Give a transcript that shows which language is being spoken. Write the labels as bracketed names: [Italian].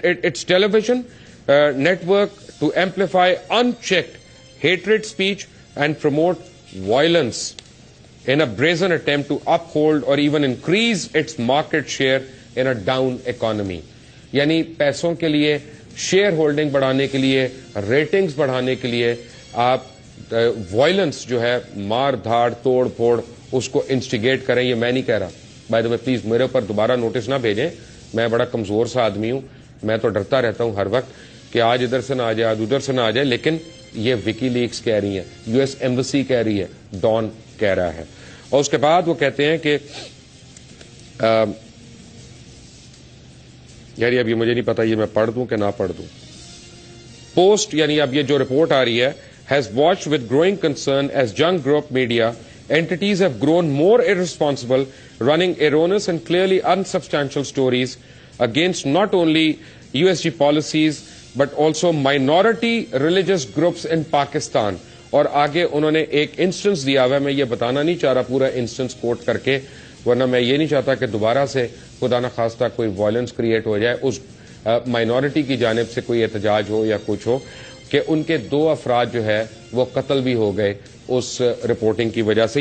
[English] Its television network to amplify unchecked hatred speech and promote violence in a brazen attempt to uphold or even increase its market share in a down economy. [Urdu] یعنی پیسوں کے لیے، share holding بڑھانے کے لیے، ratings بڑھانے کے لیے آپ وائلنس جو ہے، مار دھاڑ توڑ پھوڑ، اس کو انسٹیگیٹ کریں. یہ میں نہیں کہہ رہا. [English] by the way please [Urdu] میرے اوپر دوبارہ نوٹس نہ بھیجیں، میں بڑا کمزور سا آدمی ہوں، میں تو ڈرتا رہتا ہوں ہر وقت کہ آج ادھر سے نہ آ جائے، آج ادھر سے نہ آ جائے. لیکن یہ وکی لیکس کہہ رہی ہیں، US ایمبسی کہہ رہی ہے، ڈان کہہ رہا ہے. اور اس کے بعد وہ کہتے ہیں کہ یار اب یہ مجھے نہیں پتا یہ میں پڑھ دوں کہ نہ پڑھ دوں. پوسٹ یعنی اب یہ جو رپورٹ آ رہی ہے، [English] has watched with growing concern as young group media entities have grown more irresponsible, running erroneous and clearly unsubstantial stories against not only USG policies but also minority religious groups in Pakistan. [Urdu] اور آگے انہوں نے ایک instance دیا ہوا ہے، میں یہ بتانا نہیں چاہ رہا پورا انسٹنس کوٹ کر کے، ورنہ میں یہ نہیں چاہتا کہ دوبارہ سے خدا نخواستہ کوئی وائلنس کریٹ ہو جائے، اس مائنورٹی کی جانب سے کوئی احتجاج ہو یا کچھ ہو، کہ ان کے 2 افراد جو ہے وہ قتل بھی ہو گئے اس رپورٹنگ کی وجہ سے.